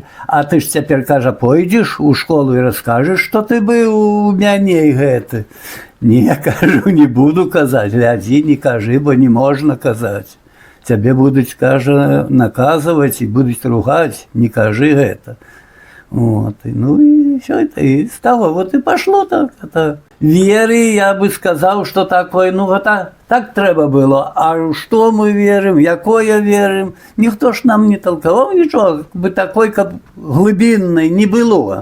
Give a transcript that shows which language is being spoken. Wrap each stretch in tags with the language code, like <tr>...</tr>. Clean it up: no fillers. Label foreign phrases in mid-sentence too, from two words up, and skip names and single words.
<be>А ты ж цяпер, кажа, пойдзеш у школу і раскажаш, што ты быў у мяне і гэты. Не, кажу, не буду казаць, глядзі, не кажы, бо не можна казаць. Цябе будуць, кажа, наказваць і будуць ругаць, не кажы гэта.</be> <ru>Вот. Ну и все это, и с того вот и пошло так. Это веры, я бы сказал, что такое, ну это так треба было. А что мы верим, якое верим, никто ж нам не толковал ничего, бы такой как глубинной не было.</ru>